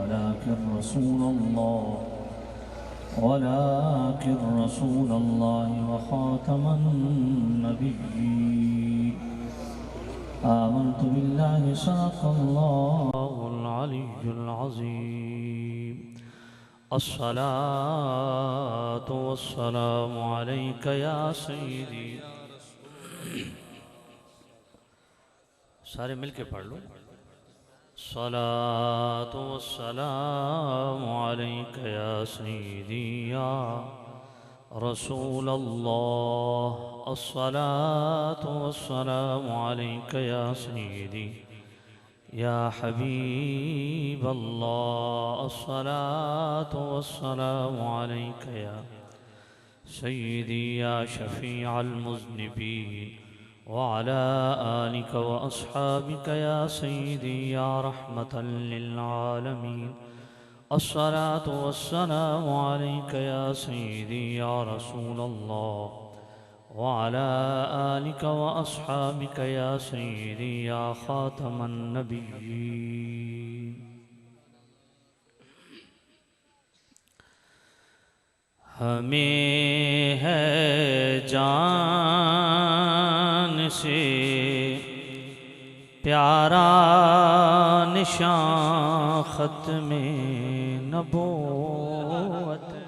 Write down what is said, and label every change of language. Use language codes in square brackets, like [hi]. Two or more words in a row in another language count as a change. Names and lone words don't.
[ar] ولكن رسول الله وخاتم النبيين آمنت بالله صدق الله العلي العظيم الصلاة والسلام عليك يا سيدي. [hi] सारे मिलके पढ़ लो। [ar] صلاة والسلام عليك يا سيدي يا رسول الله الصلاة والسلام عليك يا سيدي يا حبيب الله الصلاة والسلام عليك يا سيدي يا شفيع المذنبين وعلى آلك وأصحابك يا سيدي يا رحمة للعالمين الصلاة والسلام عليك يا سيدي يا رسول الله وعلى آلك وأصحابك يا سيدي يا خاتم النبيين. [hi] हमें है जान से प्यारा निशान ख़त्मे नबूवत।